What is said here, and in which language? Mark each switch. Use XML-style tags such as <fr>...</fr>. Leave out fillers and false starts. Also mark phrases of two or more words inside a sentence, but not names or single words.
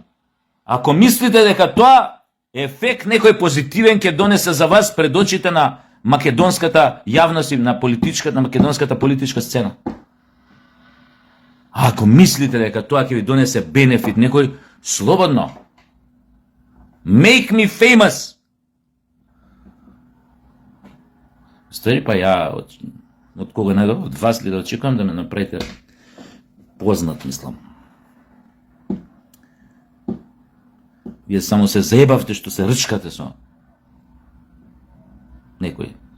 <mk>Ако мислите дека тоа ефект некој позитивен ќе донесе за вас пред очите на македонската јавност и на македонската политичка сцена. А ако мислите дека тоа ќе ви донесе бенефит некој, слободно.</mk> <en>Make me famous.</en> <mk>Стари, па ја Од кого најдов? Од вас ли да очекувам да ме направите познат, мислам. Вие само се заебавте што се рчкате со некој.</mk>